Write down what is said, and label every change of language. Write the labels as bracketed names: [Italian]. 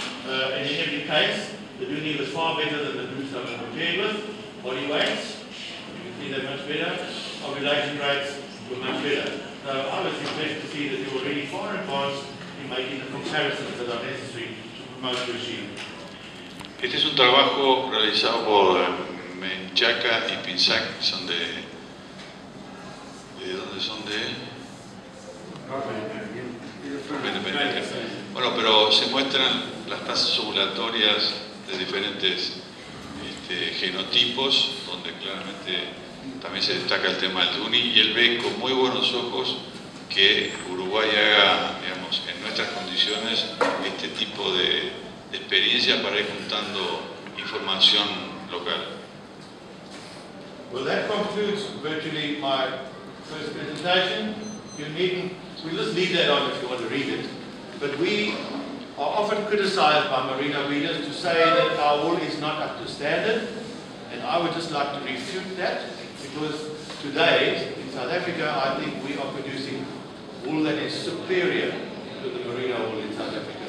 [English] And in every case, the Dohne was far better than the Bruce I was compared with. Body weights, you can see they're much better. Ovulation rates were much better. So I was impressed to see that you're already far advanced in making the comparisons that are necessary to promote your sheep. [Spanish] Este es un trabajo realizado por Menchaca y Pinsac, son ¿de dónde son? Independiente. Bueno, pero se muestran las tasas ovulatorias de diferentes genotipos, donde claramente también se destaca el tema del Dohne, y él ve con muy buenos ojos que Uruguay haga, digamos, en nuestras condiciones este tipo de experiencia para ir juntando información local. [English] Well, that concludes virtually my first presentation. We'll just leave that on if you want to read it. But we are often criticized by merino readers to say that our wool is not up to standard. And I would just like to refute that, because today in South Africa I think we are producing wool that is superior to the merino wool in South Africa.